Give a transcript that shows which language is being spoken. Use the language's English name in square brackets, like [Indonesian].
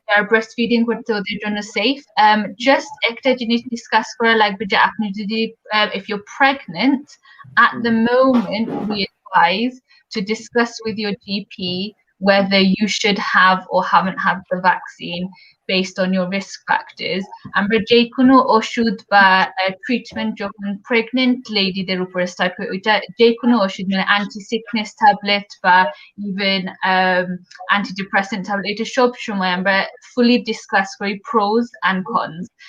[Bangla] Breastfeeding করতে ওদের জন্য safe. Just একটা জিনিস discuss করা লাগবে যে আপনি যদি [English] if you're pregnant at the moment, we advise to discuss with your GP whether you should have or haven't had the vaccine based on your risk factors. [Bangla] আমরা যে কোনো ওষুধ বা ট্রিটমেন্ট যখন প্রেগনেন্ট লেডিদের উপরে স্টার্ট করি, ওইটা যে কোনো ওষুধ মানে অ্যান্টি সিকনেস ট্যাবলেট বা ইভেন অ্যান্টিডিপ্রেসেন্ট ট্যাবলেট, এটা সব সময় আমরা ফুলি ডিসকাস করি প্রোস অ্যান্ড কনস।